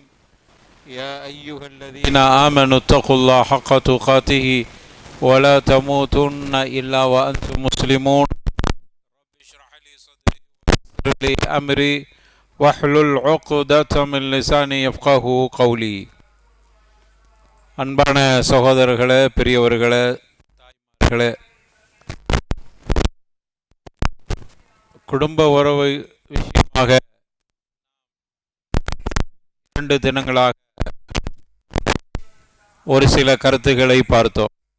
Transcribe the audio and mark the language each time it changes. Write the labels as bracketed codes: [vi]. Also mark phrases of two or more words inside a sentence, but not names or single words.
[ar] يا أيها الذين آمنوا اتقوا الله حق تقاته ولا تموتن إلا وأنتم مسلمون. أمري واحلل عقدة من لساني يفقهوا قولي. [ta] அன்பான சகோதரர்களே, பெரியவர்களே, தாய்மார்களே, குடும்ப உறவு விஷயமாக 2 தினங்களாக ஒரு சில கருத்துக்களை பார்த்தோம்.